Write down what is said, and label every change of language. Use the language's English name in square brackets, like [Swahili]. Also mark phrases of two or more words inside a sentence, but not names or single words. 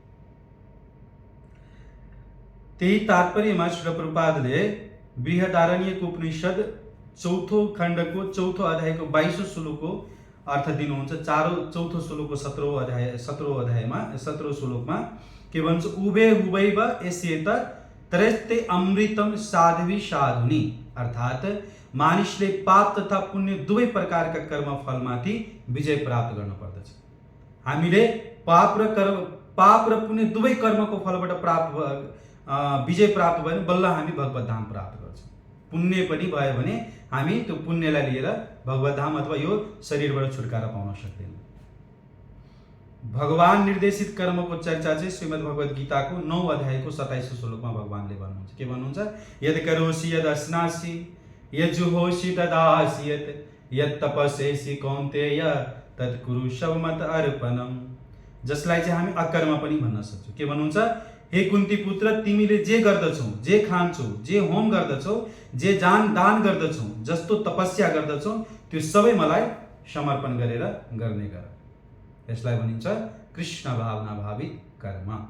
[Nepali] त्यही तात्पर्यमा श्रील प्रभुपादले बृहदारण्यक उपनिषद 4औं खण्डको 4औं अध्यायको 22औं श्लोकको अर्थ दिनुहुन्छ। 4औं श्लोकको 17औं अध्यायमा 17औं श्लोकमा के भन्छ? [Sanskrit] उभे हुवैव एस्येत त्रयस्ते अमृतम साध्वी साधुनी। [Nepali] अर्थात मानिसले पाप तथा पुण्य दुवै प्रकारका कर्म फलमाथि विजय प्राप्त गर्न पर्दछ। हामीले पाप र पुण्य दुवै कर्मको फलबाट विजय प्राप्त भयो भने बल्ल हामी भगवत धाम प्राप्त गर्छौँ। पुण्य पनि भयो भने हामी त्यो पुण्यलाई लिएर भगवत धाम अथवा यो शरीरबाट छुटकारा पाउन सक्दैनौँ। भगवान निर्देशित कर्मको चर्चा चाहिँ श्रीमद् भगवत गीताको 9 अध्यायको 27औं श्लोकमा भगवानले भन्नुहुन्छ। के भन्नुहुन्छ? [Sanskrit] यद करोसि यद अस्नासि यद जुहोसि तदासि यद तपस्यसि कौन्तेय तत् कुरु शवमत अर्पणम। [Nepali] जसलाई चाहिँ हामी अकर्म पनि भन्न सक्छौँ। के भन्नुहुन्छ? हे कुन्ती पुत्र, तिमीले जे गर्दछौ, जे खान्छौ, जे होम गर्दछौ, जे दान गर्दछौ, जस्तो तपस्या गर्दछौ, त्यो सबै मलाई समर्पण गरेर गर्ने गर। यसलाई भनिन्छ कृष्ण भावना भावित कर्म।